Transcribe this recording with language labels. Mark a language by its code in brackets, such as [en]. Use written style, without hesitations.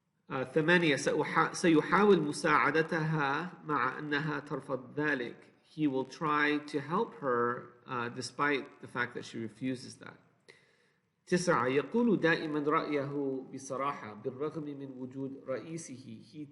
[ar] 8 سيحاول مساعدتها مع أنها ترفض ذلك. [en] He will try to help her despite the fact that she refuses that. [ar] 9 يقول دائما رأيه بصراحة بالرغم من وجود رئيسه.